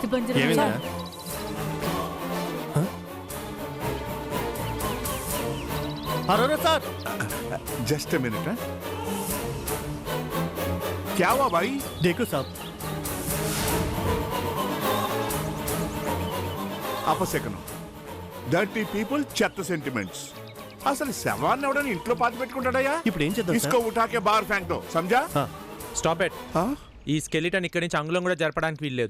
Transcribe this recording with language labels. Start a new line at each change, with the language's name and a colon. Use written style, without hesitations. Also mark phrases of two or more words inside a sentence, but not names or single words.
Telugu: ఏమైందా? అరోరా సార్,
English: just minute.
Hindi: क्या हुआ भाई? देखो साहब.
Telugu: అపశకనం.
English: dirty people,
Telugu: చెత్త సెంటిమెంట్స్. అసలు శవాన్ని ఎవడని ఇంట్లో పాతి పెట్టుకుంటాడయ్యా? ఇప్పుడు ఏం చేద్దాం?
Hindi: इसको उठाके बाहर फेंक दो, समझा?
English: stop it.
Telugu: ఈ స్కెలిటన్ ఇక్కడి నుంచి అంగుళం కూడా జరపడానికి వీల్లేదు.